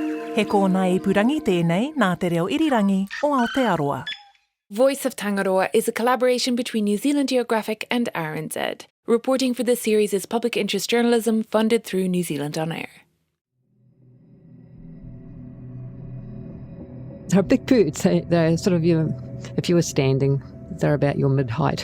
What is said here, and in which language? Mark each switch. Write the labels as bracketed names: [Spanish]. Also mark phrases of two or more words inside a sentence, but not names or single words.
[Māori] He kōna I purangi tēnei nā te reo irirangi o Aotearoa. [English] Voice of Tangaroa is a collaboration between New Zealand Geographic and RNZ. Reporting for this series is public interest journalism funded through New Zealand On Air. They're big birds. They're sort of, if you were standing, they're about your mid-height.